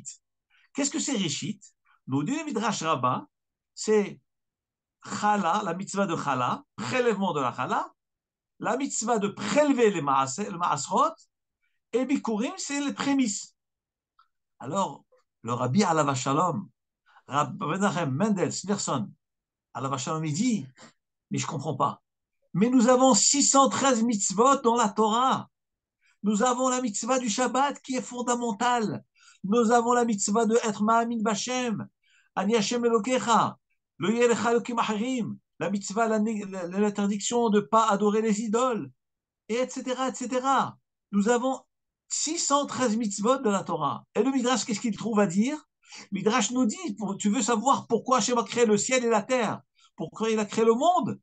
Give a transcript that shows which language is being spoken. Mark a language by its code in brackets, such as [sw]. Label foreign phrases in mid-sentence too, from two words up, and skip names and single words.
[fr] Qu'est-ce que c'est Reshit? Nous dit le Midrash Rabbah, c'est Chala, la mitzvah de Chala, prélèvement de la Chala, la mitzvah de prélever le Maasrot, et Bikurim, c'est les prémices. Alors, le Rabbi [he] עליו השלום, [fr] Rabbi Menachem Mendel Sneerson, [he] עליו השלום, [fr] il dit, mais je ne comprends pas. Mais nous avons 613 mitzvot dans la Torah. Nous avons la mitzvah du Shabbat qui est fondamentale. Nous avons la mitzvah de être [he] מאמין בה' אני ה' אלוקיך לא יהיה לך אלוהים אחרים, [fr] la mitzvah, l'interdiction de ne pas adorer les idoles, et etc., etc. Nous avons 613 mitzvot de la Torah. Et le Midrash, qu'est-ce qu'il trouve à dire? Midrash nous dit, tu veux savoir pourquoi Hashem a créé le ciel et la terre, pourquoi il a créé le monde?